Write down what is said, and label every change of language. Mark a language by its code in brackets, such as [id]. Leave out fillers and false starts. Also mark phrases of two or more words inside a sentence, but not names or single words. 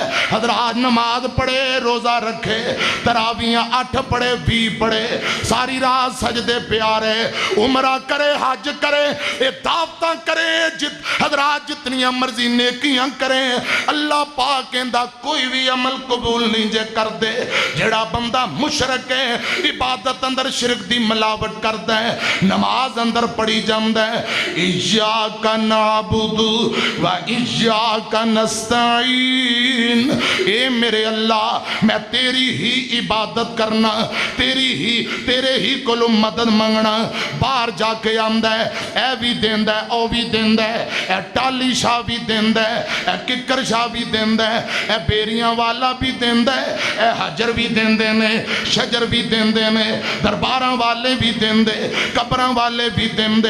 [pa] حضرات نماز پڑھے، روزہ رکھے، تراویاں 8 پڑھے، 20 پڑھے، ساری رات سجدے پیارے، عمرہ کرے، حج کرے، یہ دعوتاں کرے، حضرات جتنیاں مرضی نیکیاں کرے، اللہ پاک کہندا کوئی بھی عمل قبول نہیں جے کر دے. جیہڑا بندہ مشرک ہے، عبادت اندر شرک دی ملاوٹ کردا ہے، نماز اندر پڑھی جاندا ہے [ar] إياك نعبد وإياك نستعين, [pa] اے میرے اللہ میں تیری ہی عبادت کرنا، تیرے ہی کولوں مدد منگنا. باہر جاکے آندا ہے، اے بھی دیندا ہے، او بھی دیندا ہے، اے ٹالی شاہ بھی دیندا ہے، اے ککر شاہ بھی دیندا ہے، اے بیریاں والا بھی دیندا ہے، اے حجر بھی دیندے نے، شجر بھی دیندے نے، درباراں والے بھی دیندے، قبراں والے بھی دیندے.